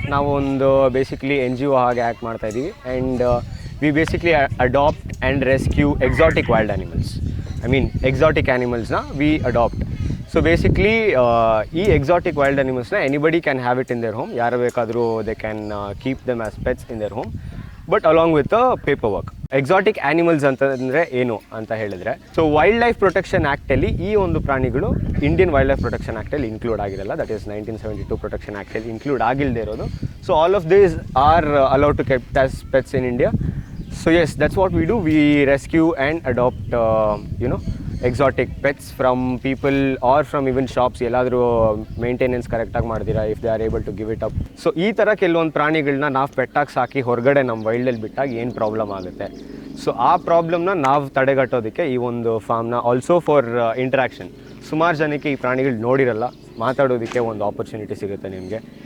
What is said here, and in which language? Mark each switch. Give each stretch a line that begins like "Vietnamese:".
Kannada: ನಾವು ಒಂದು basically NGO ಹಾಗೆ ಆ್ಯಕ್ಟ್ ಮಾಡ್ತಾ ಇದ್ದೀವಿ,
English: and we basically adopt and rescue exotic wild animals. I mean exotic animals we adopt. So basically ಈ exotic wild animals anybody can have it in their home.
Kannada: ಯಾರು ಬೇಕಾದರೂ
English: they can keep them as pets in their home, but along with the paperwork.
Kannada: Exotic animals ಅಂತಂದರೆ ಏನು ಅಂತ ಹೇಳಿದ್ರೆ, so wild life protection ಆ್ಯಕ್ಟಲ್ಲಿ ಈ ಒಂದು ಪ್ರಾಣಿಗಳು Indian wild life protection ಆ್ಯಕ್ಟಲ್ಲಿ include ಆಗಿರಲ್ಲ.
English: that is 1972 protection ಆ್ಯಕ್ಟಲ್ಲಿ include
Kannada: ಆಗಿಲ್ಲದೆ ಇರೋದು.
English: So all of these are allowed to kept as pets in India. So yes, that's what we do. We rescue and adopt exotic pets from people or from even shops.
Kannada: ಎಲ್ಲಾದರೂ maintenance ಕರೆಕ್ಟಾಗಿ ಮಾಡಿದಿರಾ,
English: If they are able to give it up.
Kannada: So ಈ ಥರ ಕೆಲವೊಂದು ಪ್ರಾಣಿಗಳನ್ನ ನಾವು ಪೆಟ್ಟಾಗಿ ಸಾಕಿ ಹೊರಗಡೆ ನಮ್ಮ ವೈಲ್ಡಲ್ಲಿ ಬಿಟ್ಟಾಗ ಏನು ಪ್ರಾಬ್ಲಮ್ ಆಗುತ್ತೆ, ಸೊ ಆ ಪ್ರಾಬ್ಲಮ್ನ ನಾವು ತಡೆಗಟ್ಟೋದಕ್ಕೆ ಈ ಒಂದು ಫಾರ್ಮ್ನ
English: Also for interaction.
Kannada: ಸುಮಾರು ಜನಕ್ಕೆ ಈ ಪ್ರಾಣಿಗಳು ನೋಡಿರಲ್ಲ, ಮಾತಾಡೋದಕ್ಕೆ ಒಂದು ಆಪರ್ಚುನಿಟಿ ಸಿಗುತ್ತೆ ನಿಮಗೆ.